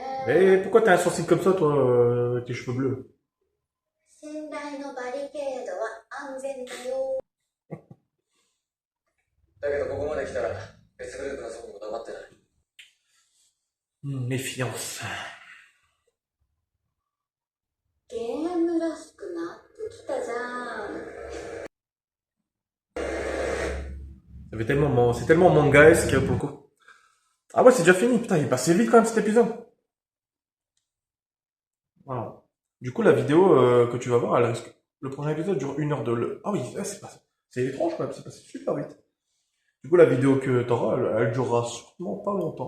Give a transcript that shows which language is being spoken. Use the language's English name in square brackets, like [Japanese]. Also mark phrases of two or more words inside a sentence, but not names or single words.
[French] Et pourquoi t'as un sourcil comme ça, toi, avec tes cheveux bleus? [Japanese] 信頼のバリケードは安全だよ。だけどここまで来たら別グループのゾンビも黙ってない。 [French] Méfiance. [Japanese] ゲームらしくなってきたじゃん。 [French] C'est tellement mangaesque pour le coup. Ah ouais, c'est déjà fini, putain, il est passé vite quand même cet épisode. Voilà. Du coup, la vidéo que tu vas voir, le prochain épisode dure 1h02. Ah oui, c'est étrange quand même, c'est passé super vite. Du coup, la vidéo que t'auras, elle durera sûrement pas longtemps.